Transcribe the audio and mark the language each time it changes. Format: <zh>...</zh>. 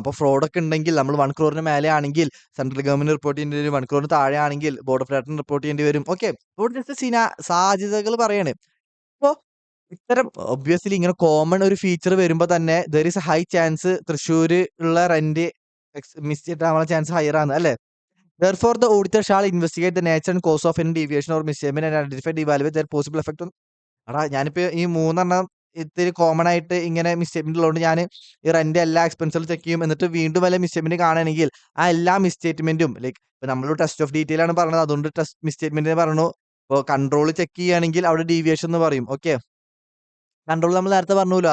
<ml>ഇപ്പൊ ഫ്രോഡൊക്കെ ഉണ്ടെങ്കിൽ നമ്മൾ 1 ക്രോറിന് മേലെ ആണെങ്കിൽ സെൻട്രൽ ഗവൺമെന്റ് റിപ്പോർട്ട് ചെയ്യേണ്ടി വരും. 1 ക്രോറിന് താഴെ ആണെങ്കിൽ ബോർഡ് ഓഫ് ഡയറക്ടറിന് റിപ്പോർട്ട് ചെയ്യേണ്ടി വരും. ഓക്കെ. ഇവിടെ ജസ്റ്റ് സാധ്യതകൾ പറയാണ്. അപ്പൊ ഇത്തരം ഒബ്വിയസ്ലി ഇങ്ങനെ കോമൺ ഒരു ഫീച്ചർ വരുമ്പോ തന്നെ</ml> <en>there is a high chance</en> <ml>Thrissur ഉള്ള റെന്റ് മിസ്റ്റേക്ക് ആവാനുള്ള ചാൻസ് ഹയർ ആണ് അല്ലേ?</ml> <en>Therefore, the auditor shall investigate the nature and cause of any deviation or misstatement and identify and evaluate their possible effect on.</en> <ml>എടാ ഞാനിപ്പോ ഈ 3 ഇത്തിരി common ആയിട്ട് ഇങ്ങനെ മിസ്റ്റേറ്റ്മെന്റ് ഉള്ളതുകൊണ്ട് ഞാൻ ഈ റെന്റ് എല്ലാ എക്സ്പെൻസുകളും ചെക്ക് ചെയ്യും. എന്നിട്ട് വീണ്ടും വല്ല മിസ്റ്റേറ്റ്മെന്റ് കാണുകയാണെങ്കിൽ ആ എല്ലാ മിസ്റ്റേറ്റ്മെന്റും ലൈക്ക് ഇപ്പൊ നമ്മൾ ടെസ്റ്റ് ഓഫ് ഡീറ്റെയിൽ ആണ് പറഞ്ഞത്, അതുകൊണ്ട് ടെസ്റ്റ് മിസ്റ്റേറ്റ്മെന്റ് പറഞ്ഞു. ഇപ്പോൾ കൺട്രോൾ ചെക്ക് ചെയ്യുകയാണെങ്കിൽ അവിടെ ഡീവിയേഷൻ എന്ന് പറയും. ഓക്കെ. കൺട്രോൾ നമ്മൾ നേരത്തെ പറഞ്ഞല്ലോ.</ml>